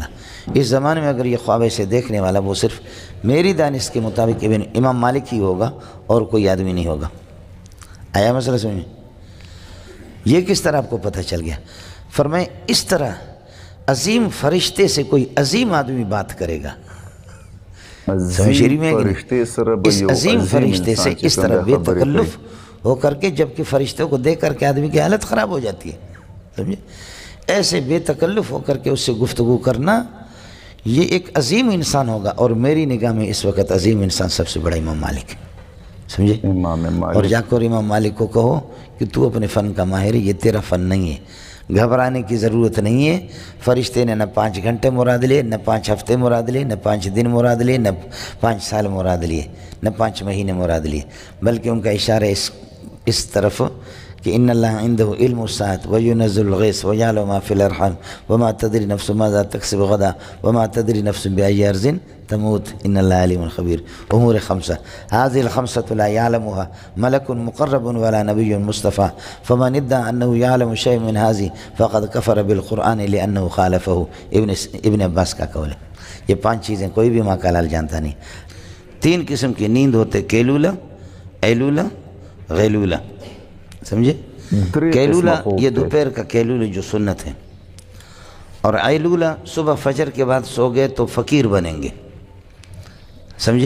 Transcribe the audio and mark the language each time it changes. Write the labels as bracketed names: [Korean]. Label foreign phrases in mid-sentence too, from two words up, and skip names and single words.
[Urdu] اس زمانے میں اگر یہ خواب ایسے دیکھنے والا وہ صرف میری دانش کے مطابق امام مالک ہی ہوگا اور کوئی آدمی نہیں ہوگا. آیا مسئلہ سمجھیں؟ یہ کس طرح آپ کو پتہ چل گیا؟ فرمائے اس طرح عظیم فرشتے سے کوئی عظیم آدمی بات کرے گا، سمجھ رہی میں [Pashto] فرشتے سره به [Urdu] اس [Pashto] یو [Urdu] عظیم فرشتے سے [Pashto] انسان چې [Urdu] اس [Pashto] کوم [Urdu] طرح [Pashto] دی [Urdu] بے [Pashto] خبرې [Urdu] تکلف ہو کر کے، جبکہ فرشتوں کو دیکھ کر کے آدمی کی حالت خراب ہو جاتی ہے، سمجھے؟ ایسے بے تکلف ہو کر کے اس سے گفتگو کرنا، یہ ایک عظیم انسان ہوگا۔ اور میری نگاہ میں اس وقت عظیم انسان سب سے بڑا امام مالک ہے، سمجھے؟ امام اور مالک جا کر امام مالک کو کہو کہ تو اپنے فن کا ماہر ہے، یہ تیرا فن نہیں ہے، گھبرانے کی ضرورت نہیں ہے۔ فرشتے نے نہ 5 گھنٹے مراد لیے، نہ 5 ہفتے مراد لیے، نہ 5 دن مراد لیے، نہ 5 سال مراد لیے، نہ 5 مہینے مراد لیے، بلکہ ان کا اشارہ اس طرف کہ [Arabic] ان اللہ عنده علم الساعۃ وینزل الغیث ویعلم ما فی الارحام وما تدری نفس ماذا تکسب غدا وما تدری نفس بأی ارض تموت ان اللہ علیم خبیر۔ امور 5 هذه ال5 لا يعلمها ملک مقرب ولا نبی مصطفى فمن ادعى انه يعلم شيء من هذه فقد كفر بالقرآن لانه خالفه۔ [Urdu] ابن عباس کا قول ہے۔ یہ 5 چیزیں کوئی بھی ماں کا لال جانتا نہیں۔ 3 قسم کی نیند ہوتے، کیلولہ، ایلولہ، غیلولہ، سمجھے؟ کیلولہ یہ دوپہر کا کیلولہ جو سنت ہے، اور ایلولہ صبح فجر کے بعد سو گئے تو فقیر بنیں گے، سمجھے؟